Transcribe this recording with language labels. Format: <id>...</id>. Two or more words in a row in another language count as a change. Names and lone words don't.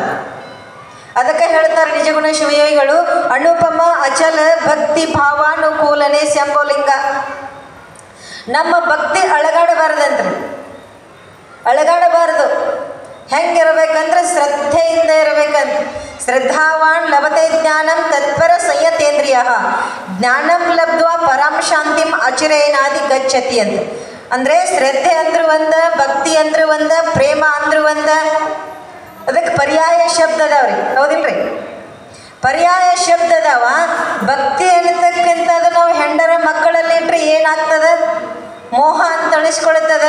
<kn>ಅದಕ್ಕೆ ಹೇಳ್ತಾರೆ ನಿಜಗುಣ ಶಿವಯೋಗಿಗಳು, ಅನುಪಮ ಅಚಲ ಭಕ್ತಿ ಭಾವಾನುಕೂಲನೆ ಶಂಭೋಲಿಂಗ. ನಮ್ಮ ಭಕ್ತಿ ಅಳಗಾಡಬಾರ್ದಂತ್ರಿ, ಅಳಗಾಡಬಾರ್ದು. ಹೆಂಗಿರ್ಬೇಕಂದ್ರೆ ಶ್ರದ್ಧೆಯಿಂದ ಇರಬೇಕಂತ.</kn> <sa>ಶ್ರದ್ಧಾವಾನ್ ಲಭತೆ ಜ್ಞಾನಂ ತತ್ಪರ ಸಂಯತೇಂದ್ರಿಯ ಜ್ಞಾನಂ ಲಬ್ಧ್ವಾ ಪರಂ ಶಾಂತಿಂ ಅಚಿರೇನಾದಿ ಗಚ್ಚತಿ ಅಂತ.</sa> <kn>ಅಂದರೆ ಶ್ರದ್ಧೆ ಅಂದ್ರೂ ಒಂದ, ಭಕ್ತಿ ಅಂದ್ರೂ ಒಂದ, ಪ್ರೇಮ ಅಂದ್ರೂ ಒಂದ. ಅದಕ್ಕೆ ಪರ್ಯಾಯ ಶಬ್ದ ಅದಾವ್ರಿ, ಹೌದಿಲ್ರಿ? ಪರ್ಯಾಯ ಶಬ್ದ ಅದಾವ. ಭಕ್ತಿ ಅನ್ನತಕ್ಕಂಥದ್ದು ನಾವು ಹೆಂಡರ ಮಕ್ಕಳಲ್ಲಿ ಇಟ್ಟರೆ ಏನಾಗ್ತದೆ, ಮೋಹ ಅಂತ ಅನಿಸ್ಕೊಳ್ತದೆ.</kn>